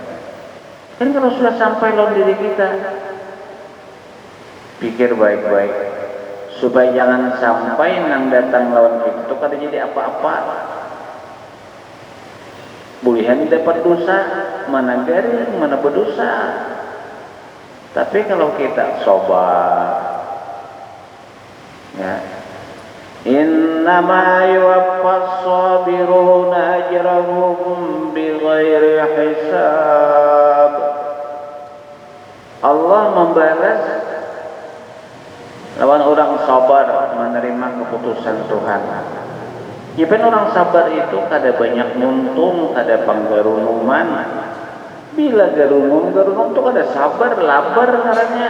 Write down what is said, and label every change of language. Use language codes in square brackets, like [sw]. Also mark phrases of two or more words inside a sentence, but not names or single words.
[bjn] Kan kalau sudah sampai lawan diri kita, pikir baik-baik supaya jangan sampai nang datang lawan kita itu kada jadi apa-apa. Bulihan dapat dosa, mana garing, mana berdosa. Tapi kalau kita sabar, [ar] ya, إنما يوفى الصابرون أجرهم بغير حساب. [bjn] Allah membalas lawan orang sabar menerima keputusan Tuhan. Jika orang sabar itu kada banyak nuntung, kada panggarunuman. Bila garunum itu kada sabar, labar ngarannya.